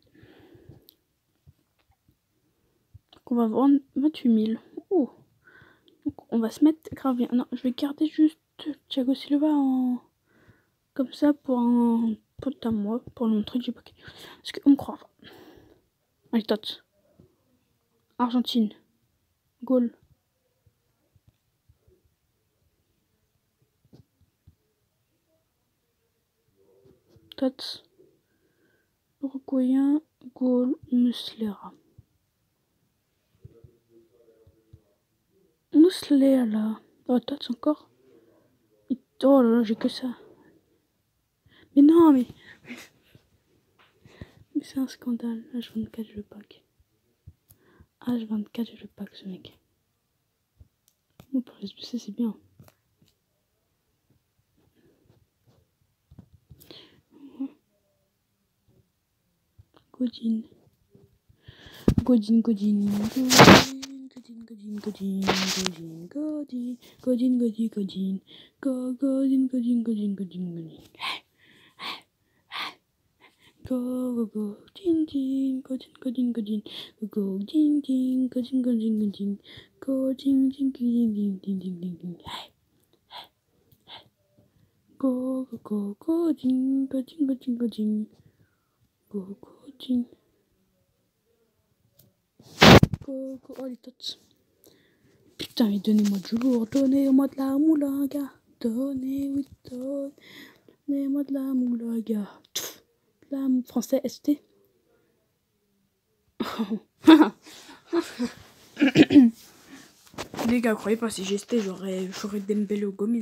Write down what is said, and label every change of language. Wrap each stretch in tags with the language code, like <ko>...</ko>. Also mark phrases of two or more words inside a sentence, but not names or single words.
<fr>On va vendre 28 000. Oh. Donc on va se mettre grave bien. Non, je vais garder juste Thiago Silva en... comme ça pour un pote à moi, pour le montrer que j'ai pas. Parce qu'on me croit. Allez, Tots. Argentine. Goal. Tots. Uruguayen. Goal. Muslera. Muslera. Oh, Tots encore. Oh là là, j'ai que ça. Mais non, mais c'est un scandale. H24, je le pack. H24, je le pack, ce mec. Bon, pour SBC, c'est bien. Godin. Godin. Go, ding ding, go ding, go ding, go ding, go ding ding, go ding, go ding, go ding, go ding ding, ding ding, ding ding, ding ding, go ding, go ding, go ding, go ding, go ding, go, oh les tots. Putain, mais donnez-moi du lourd, donnez-moi de la moula, gars, donnez-moi de la moula, gars. La français ST. Les gars, croyez pas, si j'ai ST, j'aurais Dembélé ou Gomis.</fr>